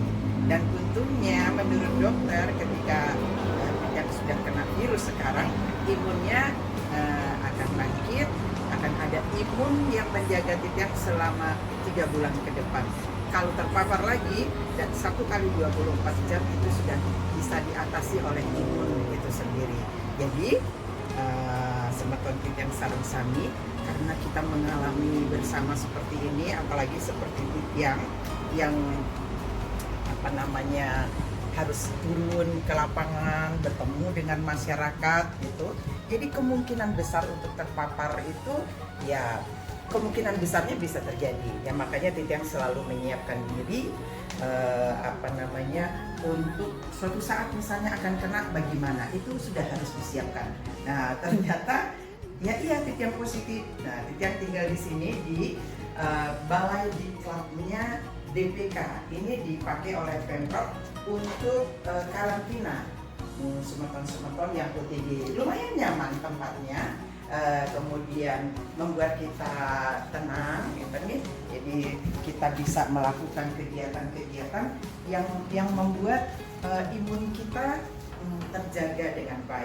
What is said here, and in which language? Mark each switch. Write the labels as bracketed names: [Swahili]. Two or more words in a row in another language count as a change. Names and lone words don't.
[Indonesian] Dan untungnya menurut dokter ketika Titiang sudah kena virus sekarang, imunnya akan bangkit, akan ada imun yang menjaga Titiang selama 3 bulan ke depan. Kalau terpapar lagi, dan 1 kali 24 jam itu sudah bisa diatasi oleh imun itu sendiri. [Balinese] Jadi semeton Titiang sareng sami, [Indonesian] karena kita mengalami bersama seperti ini, apalagi seperti Titiang yang harus turun ke lapangan, bertemu dengan masyarakat gitu. Jadi kemungkinan besar untuk terpapar itu ya kemungkinan besarnya bisa terjadi. Ya makanya Titiang selalu menyiapkan diri untuk suatu saat misalnya akan kena bagaimana, itu sudah harus disiapkan. Nah, ternyata ya iya Titiang positif. Nah, Titiang tinggal di sini di balai diklabnya DPK. Ini dipakai oleh Pemprov untuk karantina semeton-semeton yang OTG. Lumayan nyaman tempatnya. Kemudian membuat kita tenang, jadi kita bisa melakukan kegiatan-kegiatan yang membuat imun kita terjaga dengan baik.